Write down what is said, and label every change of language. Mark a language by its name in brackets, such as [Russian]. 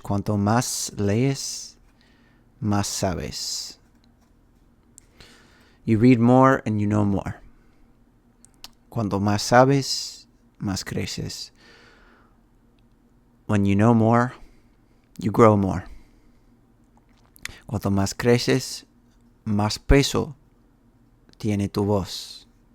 [Spanish] Cuanto más lees, más sabes. [English] You read more and you know more. [Spanish] Cuanto más sabes, más creces. [English] When you know more, you grow more. [Spanish] Cuanto más creces, más peso tiene tu voz.